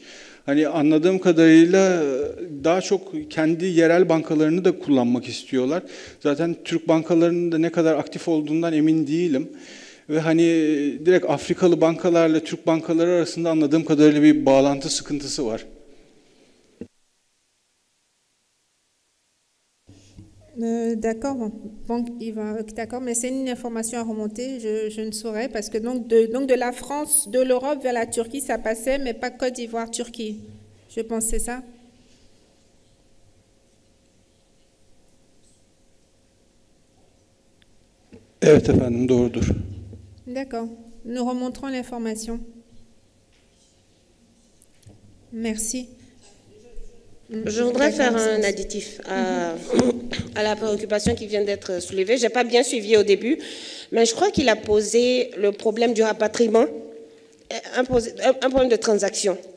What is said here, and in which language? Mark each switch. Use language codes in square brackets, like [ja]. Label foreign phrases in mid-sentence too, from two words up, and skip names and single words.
[tr] Hani anladığım kadarıyla daha çok kendi yerel bankalarını da kullanmak istiyorlar. Zaten Türk bankalarının da ne kadar aktif olduğundan emin değilim. Ve hani direkt Afrikalı bankalarla Türk bankaları arasında anladığım kadarıyla bir bağlantı sıkıntısı var. [fr] D'accord, d'accord, mais c'est une information à remonter, je ne saurais, parce que donc de la France, de l'Europe vers la Turquie, ça passait, mais pas Côte d'Ivoire, Turquie. Je pense que c'est ça. [tr] Evet efendim, doğrudur. [fr] D'accord, nous remonterons l'information. Merci. Je voudrais faire un additif à la préoccupation qui vient d'être soulevée. Je n'ai pas bien suivi au début, mais je crois qu'il a posé le problème du rapatriement, un problème de transaction.